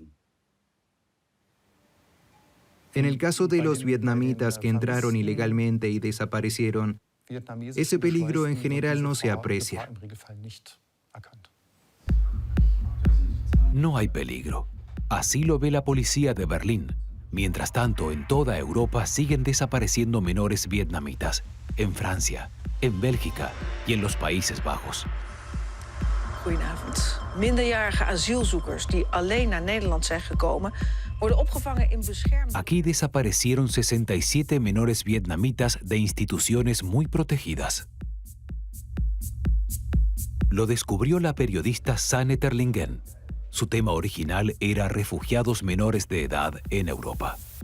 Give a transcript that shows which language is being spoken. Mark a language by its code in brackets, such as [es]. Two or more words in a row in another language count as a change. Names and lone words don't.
[es] En el caso de los vietnamitas que entraron ilegalmente y desaparecieron, ese peligro en general no se aprecia. No hay peligro. Así lo ve la policía de Berlín. Mientras tanto, en toda Europa siguen desapareciendo menores vietnamitas, en Francia, en Bélgica y en los Países Bajos. [nl] Goedenavond. Minderjarige asielzoekers die alleen naar Nederland zijn gekomen, worden opgevangen in bescherming. [es] Aquí desaparecieron 67 menores vietnamitas de instituciones muy protegidas. Lo descubrió la periodista Sanne Terlingen. Su tema original era refugiados menores de edad en Europa.